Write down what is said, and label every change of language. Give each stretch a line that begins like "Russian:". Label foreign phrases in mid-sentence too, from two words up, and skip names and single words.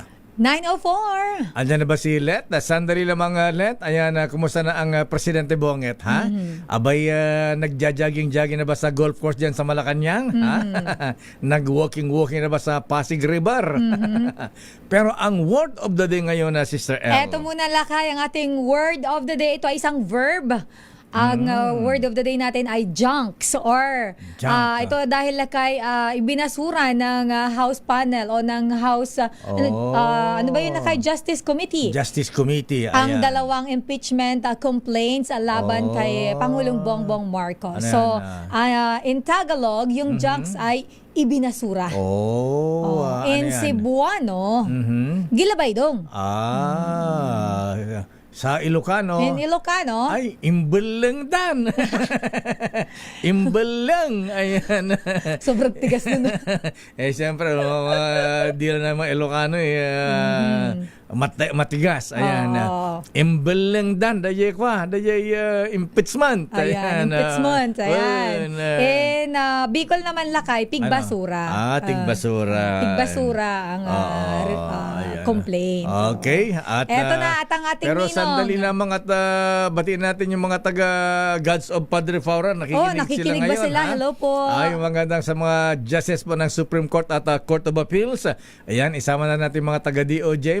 Filipino: 9:04. Andyan na ba si Let? Sandali lamang, Let. Ayan, kumusta na ang Presidente Bonget, ha? Abay, nagja-jogging-jogging na ba sa
English: golf course
Filipino: dyan sa Malacanang? Ha? Nag-walking-walking na ba sa Pasig River? Pero ang
English: word of the day
Filipino: ngayon, Sister L. Eto muna, Lakay, ang ating
English: word of the day.
Filipino: Ito ay isang verb. Ang
English: word of the day
Filipino: natin ay junks or ito dahil Lakay ibinasura ng House panel o ng House ano ba yun, Lakay? Justice Committee. Justice Committee. Ang dalawang impeachment complaints laban kay Pangulong Bongbong Marcos. So in Tagalog, yung junks ay ibinasura.
English: In Cebuano, gilabaydong.
Filipino: Sa Ilocano.
English: In Ilocano.
Iloko: Ay, imbelang dan. Imbelang.
Filipino: Ayan. Sobrang tigas nun. Siyempre, deal na mga Ilocano matigas. Ayan.
Iloko: Imbelang dan. Dayay kwa. Dayay impeachment.
Filipino: Ayan, impeachment. Ayan. In Bicol naman, Lakay, pigbasura. Tigbasura. Pigbasura ang complaint. Okay. At, eto na at ang ating pero ninong. Sandali lamang at batiin natin yung mga taga Gods of Padre Faura. Nakikinig sila ba sila? Hello po. Yung magandang sa mga justices po ng Supreme Court at Court of Appeals. Ayan, isama na natin mga taga DOJ.